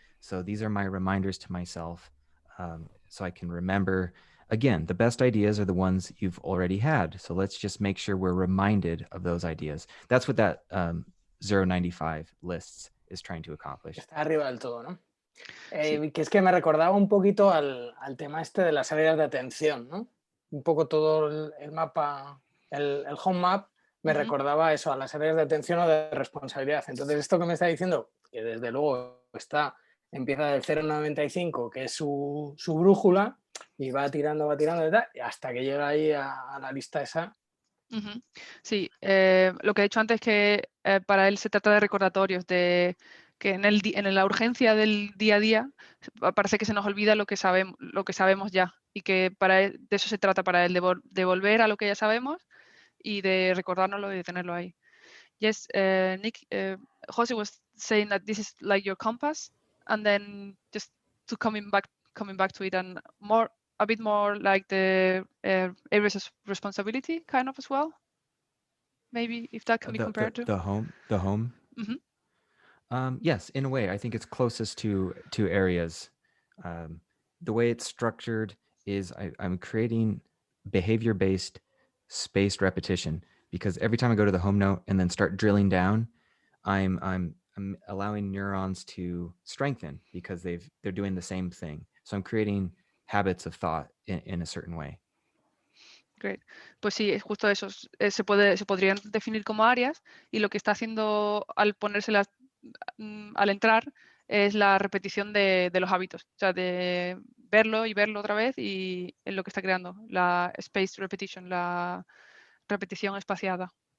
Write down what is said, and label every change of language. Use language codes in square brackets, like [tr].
[en] So these are my reminders to myself, so I can remember. Again, the best ideas are the ones you've already had. So let's just make sure we're reminded of those ideas. That's what that 095 lists is trying to accomplish. [es] Está arriba del todo, ¿no? Sí. Que es que me recordaba un poquito al tema este de las áreas de atención, ¿no? Un poco todo el mapa, el home map, me recordaba eso, a las áreas de atención o de responsabilidad. Entonces, esto que me está diciendo, que desde luego empieza del 0,95, que es su brújula, y va tirando hasta que llega ahí a la lista esa. Sí, lo que he dicho antes es que para él se trata de recordatorios, de que en la urgencia del día a día parece que se nos olvida lo que sabemos ya, y que de eso se trata para él, de volver a lo que ya sabemos y de recordárnoslo y de tenerlo ahí. [en] Yes, Nick, Jose was saying that this is like your compass, and then just to coming back to it, and a bit more like the areas of responsibility kind of as well. Maybe if that can be compared to the home. Mm-hmm. Yes, in a way, I think it's closest to areas. The way it's structured is I'm creating behavior-based spaced repetition, because every time I go to the home note and then start drilling down, I'm allowing neurons to strengthen because they're doing the same thing. So I'm creating habits of thought in a certain way. Great. [es] Pues sí, es justo eso. Se podrían definir como áreas, y lo que está haciendo al ponérselas al entrar es la repetición de los hábitos, o sea, de verlo y verlo otra vez, y en lo que está creando, la spaced repetition, la repetición espaciada.